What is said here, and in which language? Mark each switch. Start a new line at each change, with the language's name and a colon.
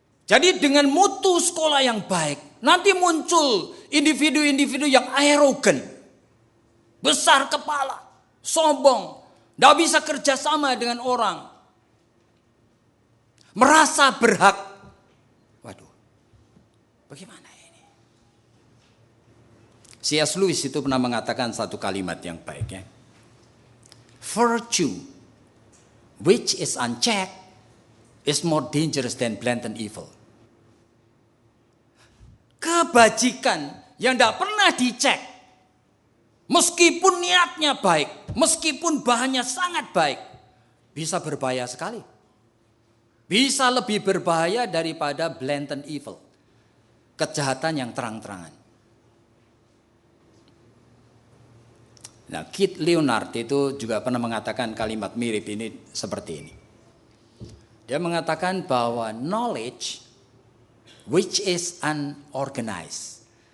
Indonesian: Jadi dengan mutu sekolah yang baik, nanti muncul individu-individu yang arogan, besar kepala, sombong, tidak bisa kerjasama dengan orang, merasa berhak. Waduh, bagaimana ini? C.S. Lewis itu pernah mengatakan satu kalimat yang baik, ya.
English: Virtue which is unchecked is more dangerous than blatant evil.
Indonesian: Kebajikan yang tidak pernah dicek, meskipun niatnya baik, meskipun bahannya sangat baik, bisa berbahaya sekali. Bisa lebih berbahaya daripada
English: blatant evil,
Indonesian: kejahatan yang terang-terangan. Nah, Keith Leonard itu juga pernah mengatakan kalimat mirip ini seperti ini. Dia mengatakan bahwa
English: knowledge which is unorganized.